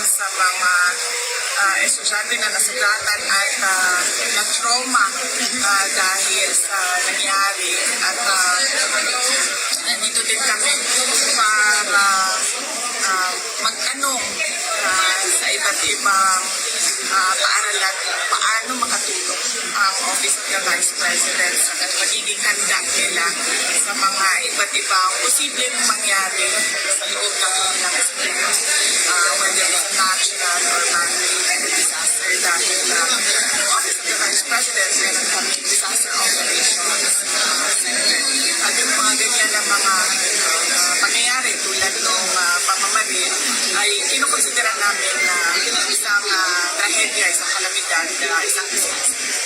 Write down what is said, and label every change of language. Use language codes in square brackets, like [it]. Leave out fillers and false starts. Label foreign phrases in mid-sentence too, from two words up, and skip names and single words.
[tl] sa mga estudyante na nasugatan at na-trauma dahil sa nangyari at nandito din kami para magtanong sa iba't ibang paaralan paano makatulong ang Office of the Vice President sa magiging handa nila sa mga iba't ibang posibleng mangyari sa loob ng kanilang eskwela, [en] whether it's natural or man-made disaster [tl] dahil ang Office of the Vice President meron kami [en] disaster operations [tl] at yung mga ganyan na mga pangyayari tulad ng pamamaril ay kinukonsidera namin na isang trahedya, isang kalamidad, isang disaster.